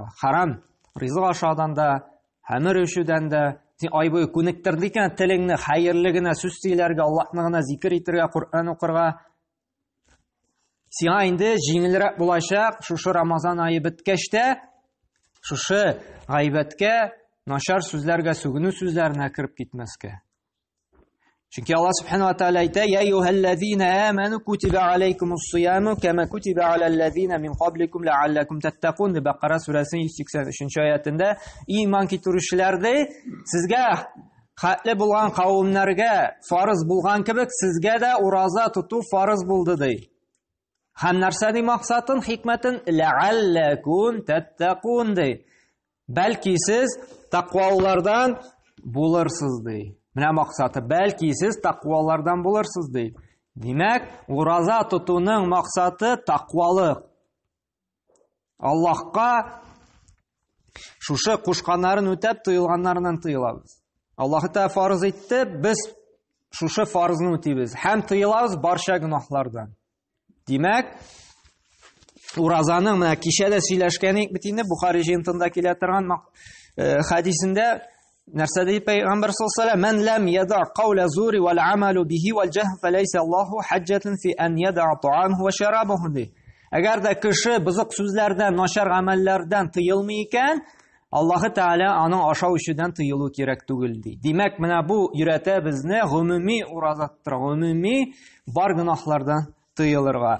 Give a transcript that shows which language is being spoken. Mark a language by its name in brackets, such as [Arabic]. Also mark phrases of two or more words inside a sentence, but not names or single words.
[Tatar] Харам ризык ашаудан да, хәмер эчүдән дә, син ай буе күнектердең икән, телеңне хәерле генә сүз сөйләргә, Аллаһны гына зикр итәргә, Куръан укырга, сиңа инде җиңелрәк булачак шушы Рамазан айы беткәч тә шушы гайбәткә, начар сүзләргә, сүгенү сүзләренә кирип китмәскә. Чөнки Аллаһ Субханаһу ва Тәгалә әйтә: [Arabic] "يا أيها الذين آمنوا كتب عليكم الصيام كما كتب على الذين من قبلكم لعلكم تتقون" [Tatar] дип Бакара сүрәсенең 183 аятында, иман китерүчеләрдә сезгә хәтле булган кавымнарга фарыз булган кебек, сезгә дә ураза тоту фарыз булды ди. Һәм нәрсә ди максатын, хикмәтен? [Arabic] لعلكم تتقون ди. [Tatar] Бәлки сез тақвалардан булырсыз ди. Менә максаты, бәлки сез тақвалардан булырсыз ди. Димәк, ураза тотуның максаты тақвалык. Аллаһка шушы кушканнарын үтәп, тыелганнарыннан тыелабыз. Аллаһ Тәгалә фарыз итте, без шушы фарызны үтибез. Һәм тыелабыз барча гынаһлардан. Димәк, уразаның менә кичә дә сөйләшкәнек бит инде Бухари җыентында килә торган хадисендә нәрсә ди Пәйгамбер [Arabic] صلى الله عليه وسلم: "من لم يدع قول الزور والعمل به والجهل فليس لله حاجة في أن يدع طعامه وشرابه." [Tatar] Әгәр дә кеше бызык сүзләрдән, начар гамәлләрдән тыелмый икән, Аллаһы Тәгалә аның ашау ишүдән тыелу кирәк түгел ди. Димәк, менә бу өйрәтә безне гомуми ураза тоттыра, гомуми бар гынаһлардан тыелырга.